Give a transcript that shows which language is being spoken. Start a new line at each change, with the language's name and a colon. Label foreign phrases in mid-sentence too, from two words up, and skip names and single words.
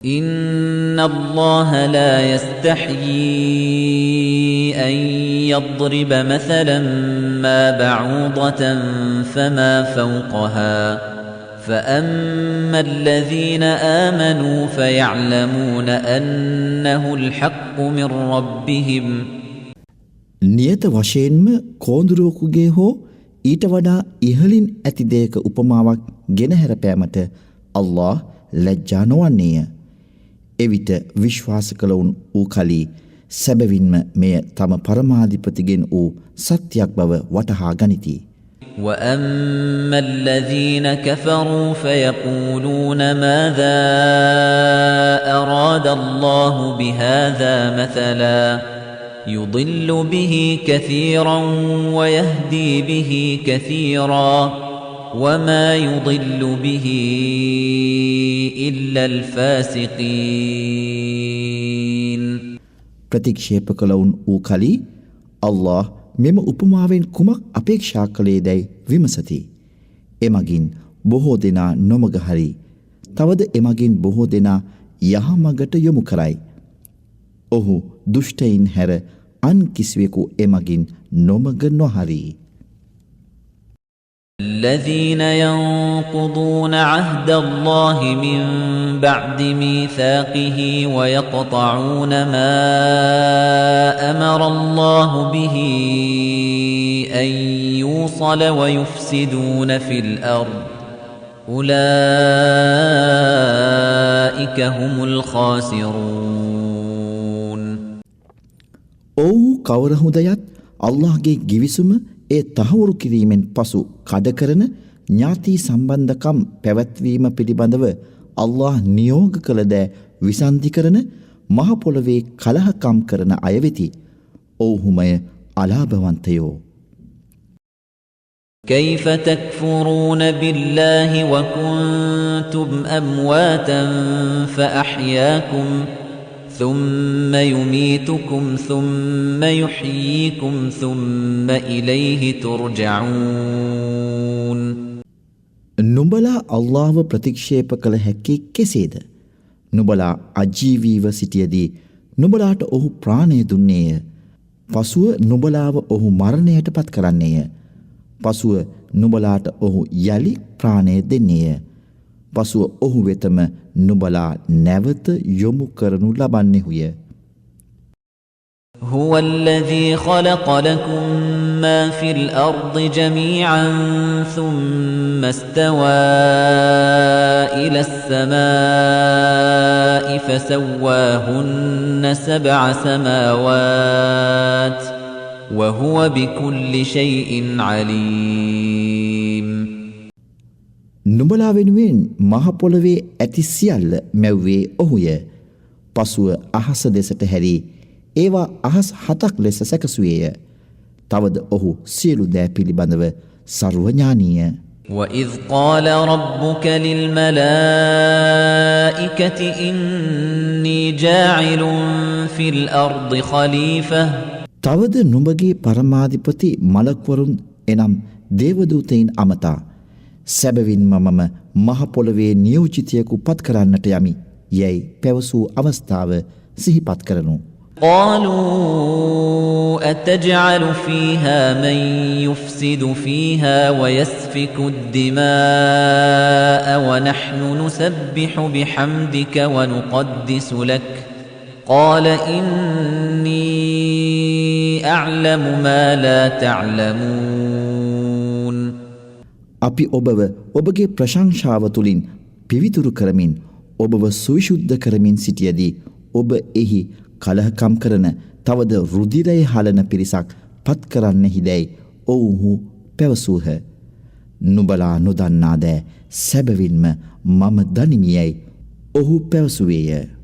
Arabic: إِنَّ اللَّهَ لَا يَسْتَحْيِي أَن يَضْرِبَ مَثَلًا مَّا بَعُوضَةً فَمَا فَوْقَهَا ۚ فَأَمَّا الَّذِينَ آمَنُوا فَيَعْلَمُونَ أَنَّهُ الْحَقُّ مِن رَّبِّهِمْ.
Sinhala: නියත වශයෙන්ම කෝඳුරුවෙකුගේ හෝ ඊට වඩා ඉහළින් ඇති දෙයක උපමාවක් ගෙනහැර පෑමට අල්ලාහ් ලැජ්ජා නොවන්නේය. එවිට විශ්වාස කළවුන් වූ කලී සැබවින්ම මෙය තම පරමාධිපතිගෙන් වූ සත්‍යයක් බව වටහා ගනිති.
Arabic: وَأَمَّا الَّذِينَ كَفَرُوا فَيَقُولُونَ مَاذَا أَرَادَ اللَّهُ بِهَذَا مَثَلًا يُضِلُّ بِهِ كَثِيرًا وَيَهْدِي بِهِ كَثِيرًا وَمَا يُضِلُّ بِهِ إِلَّا الْفَاسِقِينَ.
Sinhala: ප්‍රතික්ෂේප කළවුන් වූ කලී අල්ලාහ් මෙම උපමාවෙන් කුමක් අපේක්ෂා කළේදැයි විමසති. එමගින් බොහෝ දෙනා නොමග හරි. තවද එමගින් බොහෝ දෙනා යහමගට යොමු කරයි. ඔහු දුෂ්ටයින් හැර අන් කිසිවෙකු එමගින් නොමග නොහරි.
Arabic: الذين ينقضون عهد الله من بعد ميثاقه ويقطعون ما أمر الله به أن يوصل ويفسدون في الأرض أولئك هم الخاسرون.
Sinhala: ඔව්හු කවර හොඳයත් අල්ලාහ්ගේ ගිවිසුම ඒ තහවුරු කිරීමෙන් පසු කඩ කරන ඥාති සම්බන්ධකම් පැවැත්වීම පිළිබඳව අල්ලාහ් නියෝග කළ දෑ විසන්ධි කරන මහ පොළවේ කලහකම් කරන අය වෙති. ඔව්හුමය අලාභවන්තයෝ.
Arabic: كيف تكفرون بالله وكنتم أمواتا فأحياكم ثم يميتكم ثم يحييكم ثم إليه ترجعون.
Sinhala: නුඹලා අල්ලාහ්ව ප්‍රතික්ෂේප කළ හැකි කෙසේද? නුඹලා අජීවීව සිටියදී නුඹලාට ඔහු ප්‍රාණය දුන්නේය. පසුව නුඹලාව ඔහු මරණයට පත් කරන්නේය. පසුව නුඹලාට ඔහු යලි ප්‍රාණය දෙන්නේය. පසුව ඔහු වෙතම නුඹලා නැවත යොමු කරනු ලබන්නේහුය.
Arabic: هو الذي خلق لكم ما في الأرض جميعا ثم استوى إلى السماء فسواهن 7 سماوات وهو بكل شيء عليم.
Sinhala: නුඹලා වෙනුවෙන් මහ පොළවේ ඇති සියල්ල මැව්වේ ඔහුය. පසුව අහස දෙසට හැරී ඒවා අහස් 7ක් ලෙස සැකසුවේය. තවද ඔහු සියලු දෑ පිළිබඳව සර්වඥානීය.
Arabic: وَإِذْ قَالَ رَبُّكَ لِلْمَلَائِكَةِ إِنِّي جَاعِلٌ فِي الْأَرْضِ خَلِيفَةً.
Sinhala: තවද නුඹගේ පරමාධිපති මලක්වරුන් එනම් දේවදූතයින් අමතා සැබවින්ම මම මහ පොළවේ නියෝජිතයෙකු පත් කරන්නට යමි යැයි පැවසූ අවස්ථාව සිහිපත් කරනු.
Arabic: قالوا أتجعل فيها من يفسد فيها ويسفك الدماء ونحن نسبح بحمدك ونقدس لك قال إني أعلم ما لا تعلمون.
Sinhala: අපි ඔබව ඔබගේ ප්‍රශංසාව තුළින් පිවිතුරු කරමින් ඔබව සවිශුද්ධ කරමින් සිටියදී ඔබ එහි කලහකම් කරන තවද රුධිරය හලන පිරිසක් පත් කරන්නෙහිදැයි ඔවුහු පැවසූහ. නුඹලා නොදන්නා දෑ සැබවින්ම මම දනිමියයි ඔහු පැවසුවේය.